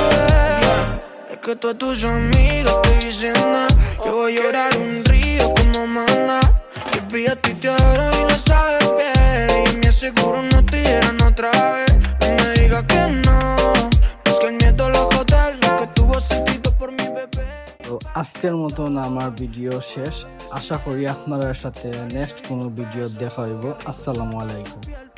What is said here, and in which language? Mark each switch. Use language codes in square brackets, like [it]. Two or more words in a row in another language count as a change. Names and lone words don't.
[es] Es que todas tus amigas te dicen nada. Yo voy a llorar un río como maná. Baby, a ti te adoro y lo sabes bien. Y me aseguro no te dieran otra vez. No me digas que no. Es que el miedo lo jode lo que tuvo sentido por mi bebé. [bn] তো আজকের মতন আমার ভিডিও শেষ। আশা করি আপনার সাথে নেক্সট কোনো ভিডিও দেখা হইব। [ar] السلام عليكم.